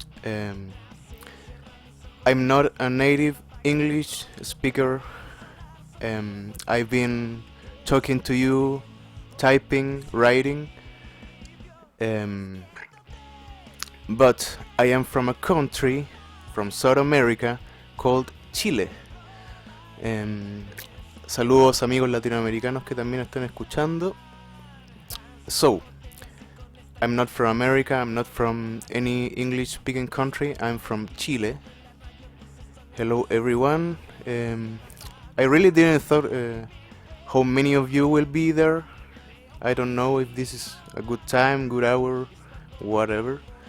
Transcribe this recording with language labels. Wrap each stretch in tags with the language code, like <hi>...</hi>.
<en>Um, I'm not a native English speaker. I've been talking to you, typing, writing, but I am from a country from South America called Chile.</en> <es>Saludos amigos latinoamericanos que también están escuchando.</es> <en>So, I'm not from America, I'm not from any English speaking country, I'm from Chile. Hello everyone. I really didn't thought how many of you will be there. I don't know if this is a good time, good hour, whatever.</en>